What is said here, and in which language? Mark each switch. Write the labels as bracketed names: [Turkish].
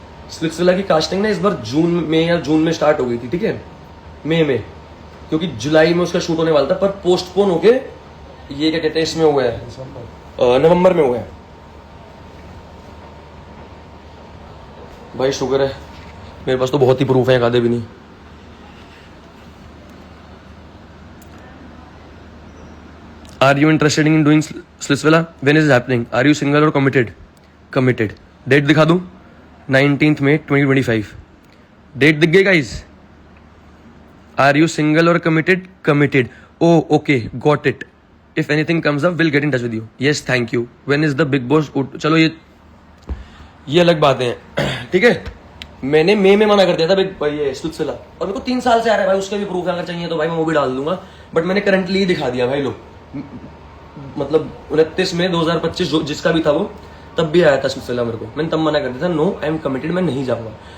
[Hindi] Splitsvilla की casting ना इस बार जून में स्टार्ट हो गई थी, ठीक है, मई में, क्योंकि जुलाई में उसका शूट होने वाला था, पर पोस्टपोन होके ये क्या कहते हैं इसमें हुआ है, नवंबर में हुआ है। भाई शुक्र है मेरे पास तो बहुत ही प्रूफ है, आधे भी नहीं। [English] Are you interested in doing Splitsvilla? When is it happening? Are you single or committed? Committed. [Hindi] Date दिखा दूं? [English] 19th May 2025. [Hindi] Date दिख गई guys? [English] Are you single or committed? Committed. Oh, okay, got it. If anything comes up, we'll get in touch with you. Yes, thank you. When is the big boss? [Hindi] चलो ये अलग बातें हैं, ठीक है। मैंने मई में मना कर दिया था ये Splitsvilla, और मेरे को 3 साल से आ रहा है भाई, उसके भी प्रूफ अगर चाहिए तो भाई मैं वो भी डाल दूंगा, बट मैंने करंटली ही दिखा दिया भाई। लो मतलब 29 मई 2025 जिसका भी था वो, तब भी आया था Splitsvilla मेरे को, मैंने तब मना कर दिया था, [English] no I am committed, [Hindi] मैं नहीं जाऊंगा।